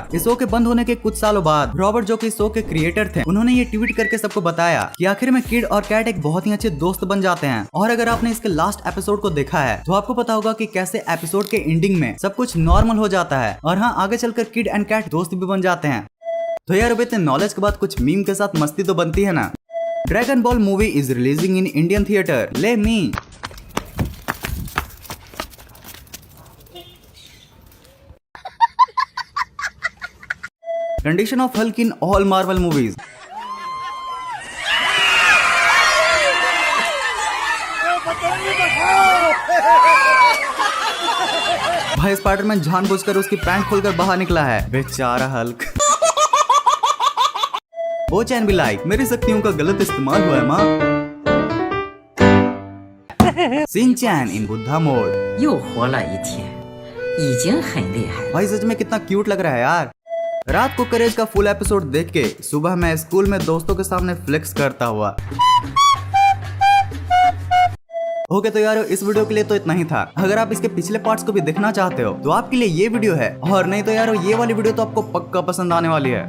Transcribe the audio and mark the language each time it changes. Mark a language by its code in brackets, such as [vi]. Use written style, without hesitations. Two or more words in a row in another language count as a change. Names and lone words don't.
[hi] इस शो के बंद होने के कुछ सालों बाद रॉबर्ट जो कि इस शो के क्रिएटर थे उन्होंने ये ट्वीट करके सबको बताया कि आखिर में किड और कैट एक बहुत ही अच्छे दोस्त बन जाते हैं। और अगर आपने इसके [en] last episode [hi] को देखा है तो आपको पता होगा कि कैसे एपिसोड के एंडिंग में सब कुछ नॉर्मल हो जाता है और हाँ, आगे चलकर किड एंड कैट दोस्त भी बन जाते हैं। तो यार अब इतने नॉलेज के बाद कुछ मीम के साथ मस्ती तो बनती है ना। [en] Dragon Ball movie is releasing in Indian theater. Let me. Condition of Hulk in all Marvel movies. [hi] भाई स्पाइडरमैन जानबूझकर उसकी पैंट खोलकर बाहर निकला है, बेचारा हल्क। वो चैन भी लाइक मेरी शक्तियों का गलत इस्तेमाल हुआ है माँ। [en] Shinchan in Buddha mode [zh] 又活了一天，已经很厉害了。 [hi] भाई सच में कितना क्यूट लग रहा है यार। रात को करेज का [en] full episode [hi] देख के सुबह मैं स्कूल में दोस्तों के सामने फ्लेक्स करता हुआ। ओके तो यार इस वीडियो के लिए तो इतना ही था। अगर आप इसके पिछले पार्ट्स को भी देखना चाहते हो तो आपके लिए ये वीडियो है, और नहीं तो यार ये वाली वीडियो तो आपको पक्का पसंद आने वाली है।